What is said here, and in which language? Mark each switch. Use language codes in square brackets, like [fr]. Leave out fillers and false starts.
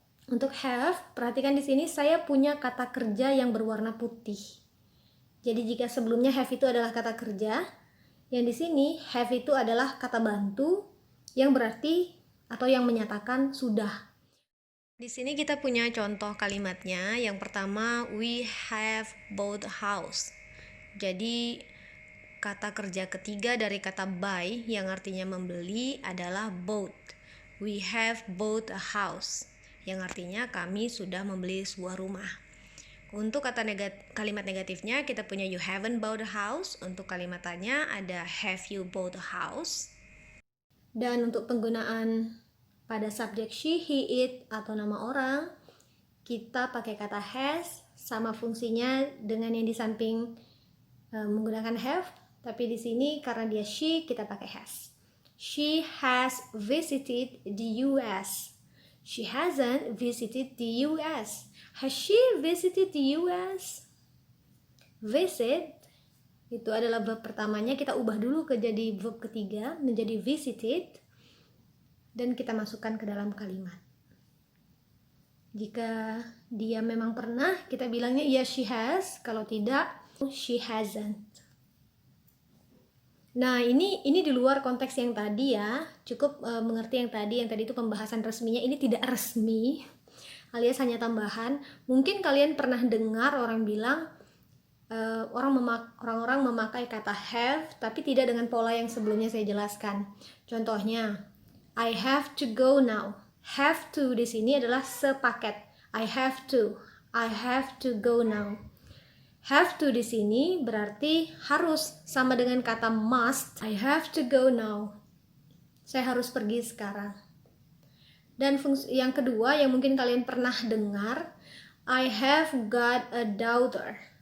[id] Untuk have, perhatikan di sini saya punya kata kerja yang berwarna putih. Jadi jika sebelumnya have itu adalah kata kerja, yang di sini have itu adalah kata bantu yang berarti atau yang menyatakan sudah. Di sini kita punya contoh kalimatnya. Yang pertama, [en] we have bought a house. [id] Jadi kata kerja ketiga dari kata buy yang artinya membeli adalah bought. [en] We have bought a house [id] yang artinya kami sudah membeli sebuah rumah. Untuk kalimat negatifnya kita punya [en] you haven't bought a house. [id] Untuk kalimat tanya ada [en] have you bought a house. [id] Dan untuk penggunaan pada subjek she, he, it atau nama orang, kita pakai kata has sama fungsinya dengan yang di samping menggunakan have, tapi di sini karena dia she kita pakai has. [en] She has visited the US. She hasn't visited the US. Has she visited the US? [id] Visit itu adalah verb pertamanya, kita ubah dulu ke jadi verb ketiga menjadi visited dan kita masukkan ke dalam kalimat. Jika dia memang pernah, kita bilangnya [en] yes she has, [id] kalau tidak [en] she hasn't. [id] Nah, ini di luar konteks yang tadi ya. Cukup mengerti yang tadi itu pembahasan resminya. Ini tidak resmi, alias hanya tambahan. Mungkin kalian pernah dengar orang bilang orang-orang memakai kata have tapi tidak dengan pola yang sebelumnya saya jelaskan. Contohnya, [en] I have to go now. [id] Have to di sini adalah sepaket. [en] I have to go now. [id] Have to di sini berarti harus, sama dengan kata must. [en] I have to go now. [id] Saya harus pergi sekarang. Dan fungsi yang kedua yang mungkin kalian pernah dengar, [en] I have got a daughter.